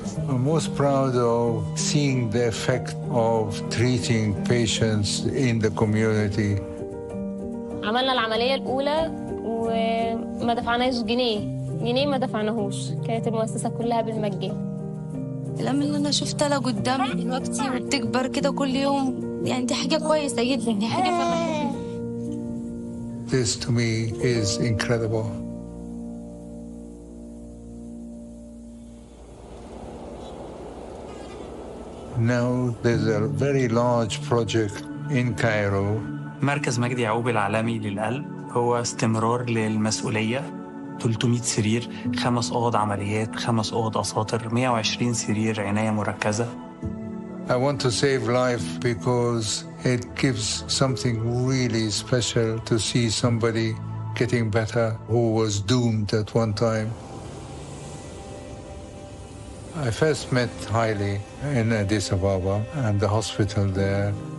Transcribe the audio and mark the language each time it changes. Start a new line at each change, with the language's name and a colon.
English: I'm most proud of seeing the effect of treating patients in the community.
Arabic: عملنا العملية الأولى وما دفعناش جنيه ما دفعناهوش، كانت المؤسسة كلها بالمجان. الأمل اللي أنا شفتها لقدام دلوقتي وبتكبر كده كل يوم، يعني دي حاجة كويسة جدا، دي حاجة فرحتني.
English: This to me is incredible. Now there's a very large project in Cairo.
Arabic: مركز مجدي يعقوب العالمي للقلب هو استمرار للمسؤولية. 300 سرير، 5 أوض عمليات، 5 أوض أساطر، 120 سرير عناية مركزة.
English: I want to save life because it gives something really special to see somebody getting better who was doomed at one time. I first met Haile in Addis Ababa and the hospital there.